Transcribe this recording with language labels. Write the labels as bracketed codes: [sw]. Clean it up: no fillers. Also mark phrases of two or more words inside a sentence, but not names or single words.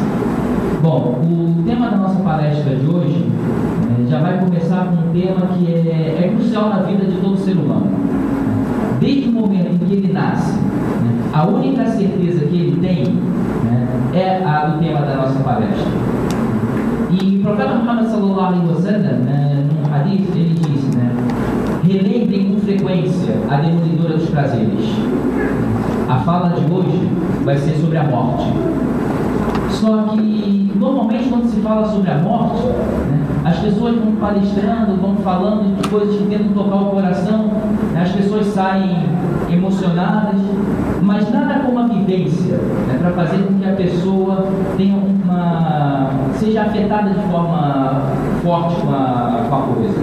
[pt] Bom, o tema da nossa palestra de hoje já vai começar com um tema que é crucial na vida de todo ser humano. Desde o momento em que ele nasce, a única certeza que ele tem é a do tema da nossa palestra. E o profeta Muhammad [ar] صلى الله عليه وسلم, [pt] num hadith, ele disse, relembrem com frequência a demolidora dos prazeres. A fala de hoje vai ser sobre a morte. Só que, normalmente, quando se fala sobre a morte, as pessoas vão palestrando, vão falando de coisas que tentam tocar o coração, as pessoas saem emocionadas, mas nada como a vivência, para fazer com que a pessoa tenha seja afetada de forma forte com a coisa.